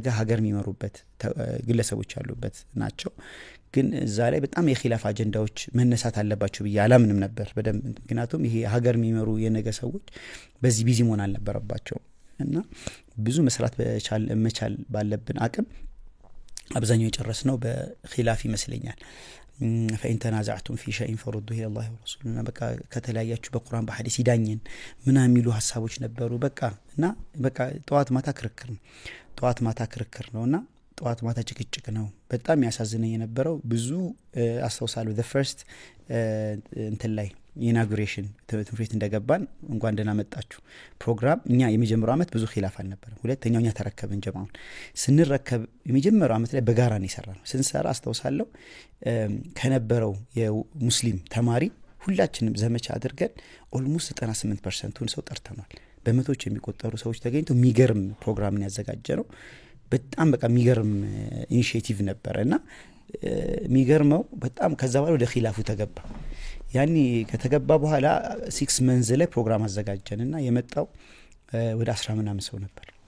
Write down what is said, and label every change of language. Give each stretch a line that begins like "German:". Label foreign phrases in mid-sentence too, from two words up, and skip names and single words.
Amharic: ሀገር የሚመሩበት ግለሰቦች ያሉበት ናቸው። ግን እዛ ላይ በጣም የኺላፍ አጀንዳዎች መነሳት አለባቸው ብዬ አላምንም ነበር በደንብ። ምክንያቱም ይሄ ሀገር የሚመሩ የነገ ሰዎች በዚህ ቢዚ መሆን አልነበረባቸው እና ብዙ መስራት መቻል ባለብን አቅም አብዛኛው የጨረስነው በኺላፍ ይመስለኛል።
Arabic: فإن تنازعتم في شيء فردوه إلى الله ورسوله
Amharic: በቃ ከተለያያችሁ በቁርአን በሐዲስ ይዳኘን ምናምን የሚሉ ሐሳቦች ነበሩ። በቃ ጠዋት ማታ ክርክር ነውና ጠዋት ማታ ጭቅጭቅ ነው። በጣም ያሳዝነኝ የነበረው ብዙ አስተውሳለሁ
English: the first
Amharic: እንትን ላይ ኢናጉሬሽን ትምህርት ቤት እንደገባን እንኳን ደህና መጣችሁ ፕሮግራም እኛ የመጀመሪያው አመት ብዙ ኺላፍ አልነበረም። ሁለተኛው እኛ ተረከብን ጀማውን ስንረከብ የመጀመሪያው አመት ላይ በጋራ ነው የሰራነው። ስንሰራ አስተውሳለሁ ከነበረው የሙስሊም ተማሪ ሁላችንም ዘመቻ አድርገን ኦልሞስት 98%ን ሰው ጠርተናል። በመቶዎች የሚቆጠሩ ሰዎች ተገኝተው የሚገርም ፕሮግራምን ያዘጋጀነው በጣም በቃ የሚገርም ኢኒሺዬቲቭ ነበርና የሚገርመው በጣም ከዛ በኋላ ወደ ኺላፉ ተገባ። ያኒ ከተገባ በኋላ 6 መንዝ ላይ ፕሮግራም አዘጋጀንና የመጣው ወደ 10 ምናምን ሰው ነበር።